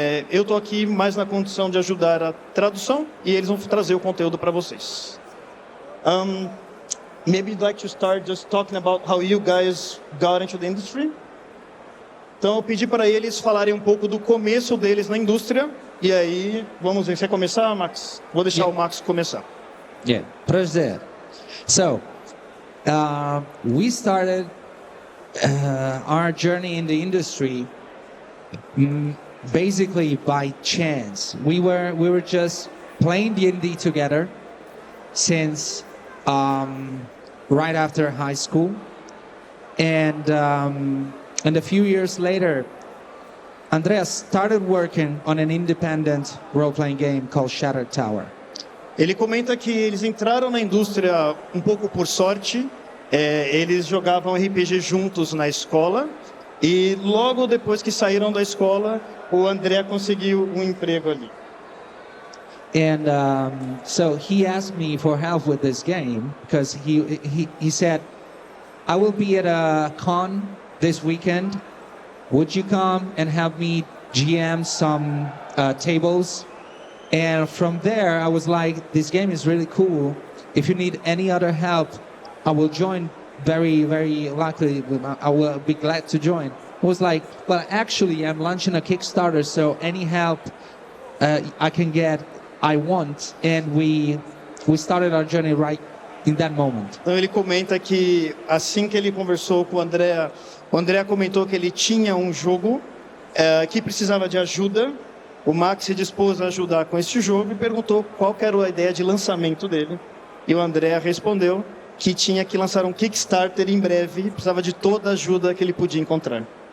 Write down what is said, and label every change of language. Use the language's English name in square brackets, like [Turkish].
[Portuguese] Eu estou aqui mais na condição de ajudar a tradução e eles vão trazer o conteúdo para vocês. [English] Maybe you'd like to start just talking about how you guys got into the industry? [Portuguese] Então eu pedi para eles falarem um pouco do começo deles na indústria e aí vamos ver. Você quer começar, Max? Vou deixar o Max começar. Yeah, prazer. [English] So, we started our journey in the industry basically by chance. We were just playing D&D together since right after high school, and a few years later, Andreas started working on an independent role-playing game called Shattered Tower. [Portuguese] Ele comenta que eles entraram na indústria um pouco por sorte. Eles jogavam RPG juntos na escola e logo depois que saíram da escola, o André conseguiu um emprego ali. [English] And so he asked me for help with this game because he said, I will be at a con this weekend. Would you come and help me GM some tables? And from there, I was like, this game is really cool. If you need any other help, I will join very, very likely. I will be glad to join. I was like, well, actually, I'm launching a Kickstarter, so any help I can get, I want. And we started our journey right in that moment. [Portuguese] Então ele comenta que assim que ele conversou com o André comentou que ele tinha um jogo que precisava de ajuda. O Max se dispôs a ajudar com este jogo e perguntou qual era a ideia de lançamento dele. E o André respondeu que tinha que lançar um Kickstarter em breve e precisava de toda a ajuda que ele podia encontrar.